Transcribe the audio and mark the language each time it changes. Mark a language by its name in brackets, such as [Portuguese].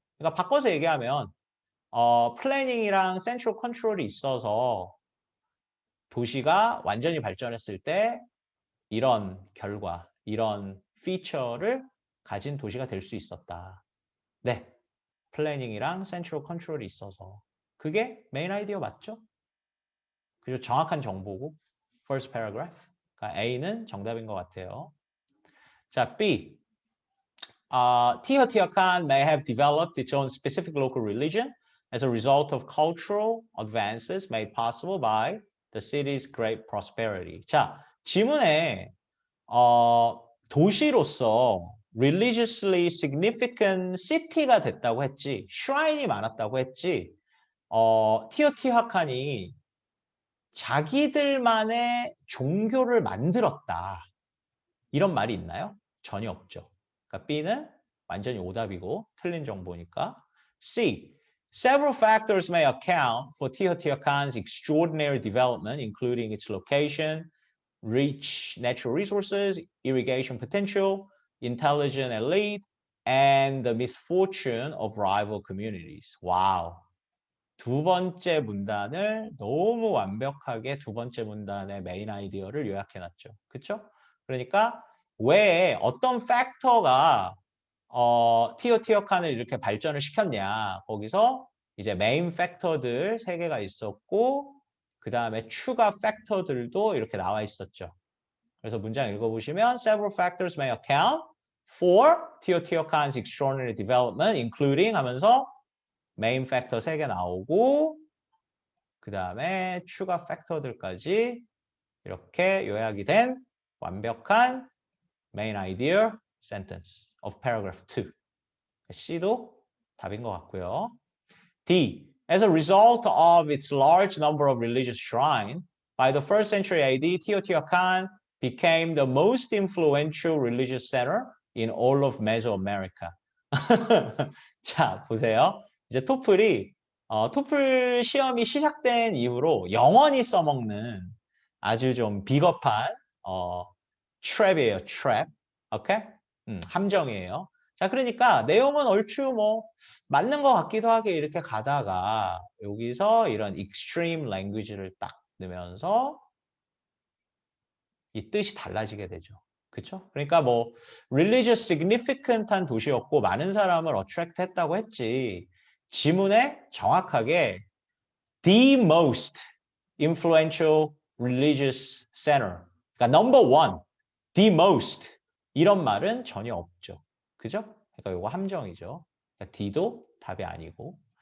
[Korean] 그러니까 바꿔서 얘기하면 플래닝이랑 센트럴 컨트롤이 있어서 도시가 완전히 발전했을 때 이런 결과, 이런 피처를 가진 도시가 될 수 있었다. 네, 플래닝이랑 센트럴 컨트롤이 있어서. 그게 메인 아이디어 맞죠? 그죠? 정확한 정보고 [English] first paragraph. [Korean] 그러니까 A는 정답인 것 같아요. 자, B. [English] Teotihuacan may have developed its own specific local religion as a result of cultural advances made possible by the city's great prosperity. [Korean] 자, 지문에 도시로서 [English] religiously significant city [Korean] 가 됐다고 했지, shrine이 많았다고 했지, 티오티후아칸이 자기들만의 종교를 만들었다. 이런 말이 있나요? 전혀 없죠. 그러니까 B는 완전히 오답이고 틀린 정보니까. C. [English] Several factors may account for Teotihuacan's extraordinary development, including its location, rich natural resources, irrigation potential, intelligent elite, and the misfortune of rival communities. [Korean] 와우. 두 번째 문단을 너무 완벽하게 두 번째 문단의 메인 아이디어를 요약해놨죠. 그렇죠? 그러니까 왜 어떤 팩터가 티오티후아칸을 이렇게 발전을 시켰냐. 거기서 이제 메인 팩터들 세 개가 있었고 그 다음에 추가 팩터들도 이렇게 나와 있었죠. 그래서 문장 읽어보시면 [English] several factors may account for Teotihuacan's extraordinary development, including [Korean] 하면서 메인 팩터 3개 나오고 그 다음에 추가 팩터들까지 이렇게 요약이 된 완벽한 메인 아이디어 [English] sentence of paragraph 2. [Korean] C도 답인 것 같고요. D. [English] As a result of its large number of religious shrines, by the 1st century AD, Teotihuacan became the most influential religious center in all of Mesoamerica. [Korean] 자, 보세요. 이제 토플 시험이 시작된 이후로 영원히 써먹는 아주 좀 비겁한 트랩이에요. 트랩. 오케이? 함정이에요. 자, 그러니까 내용은 얼추 뭐 맞는 것 같기도 하게 이렇게 가다가 여기서 이런 [English] extreme language [Korean] 를 딱 넣으면서 이 뜻이 달라지게 되죠. 그렇죠? 그러니까 뭐 religious significant한 도시였고 많은 사람을 attract 했다고 했지. 지문에 정확하게 [English] the most influential religious center. [Korean] 그러니까 [English] number one, the most [Korean] 이런 말은 전혀 없죠. 그죠? 그러니까 이거 함정이죠. 그러니까 D도 답이 아니고.